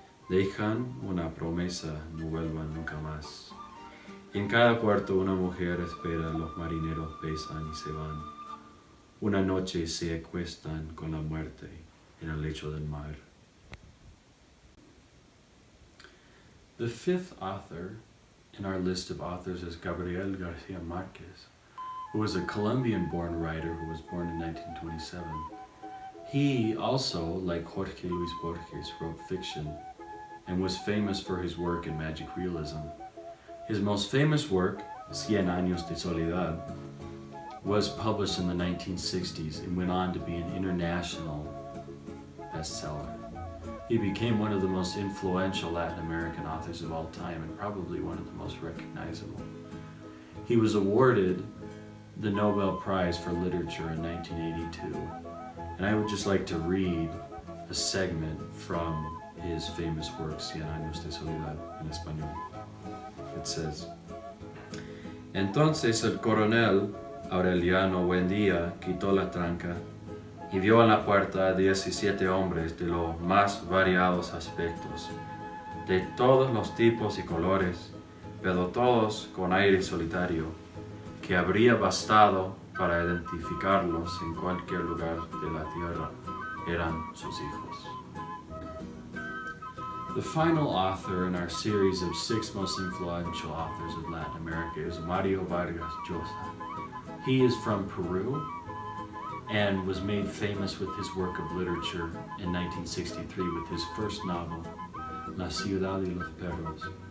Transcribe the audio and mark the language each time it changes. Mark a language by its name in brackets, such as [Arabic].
[Spanish] Dejan una promesa, no vuelvan nunca más. En cada puerto una mujer espera, los marineros besan y se van. Una noche se acuestan con la muerte en el lecho del mar. [English] The fifth author in our list of authors is Gabriel Garcia Marquez, who was a Colombian-born writer who was born in 1927. He also, like Jorge Luis Borges, wrote fiction and was famous for his work in magic realism. His most famous work, Cien Años de Soledad, was published in the 1960s and went on to be an international bestseller. He became one of the most influential Latin American authors of all time and probably one of the most recognizable. He was awarded the Nobel Prize for Literature in 1982, and I would just like to read a segment from his famous work, Cien Años de Soledad, in español. It says, [Spanish] Entonces el coronel Aureliano Buendía quitó la tranca y vio en la puerta a 17 hombres de los más variados aspectos, de todos los tipos y colores, pero todos con aire solitario, que habría bastado para identificarlos en cualquier lugar de la tierra. Eran sus hijos. [English] The final author in our series of 6 most influential authors of Latin America is Mario Vargas Llosa. He is from Peru and was made famous with his work of literature in 1963 with his first novel, La Ciudad y los Perros.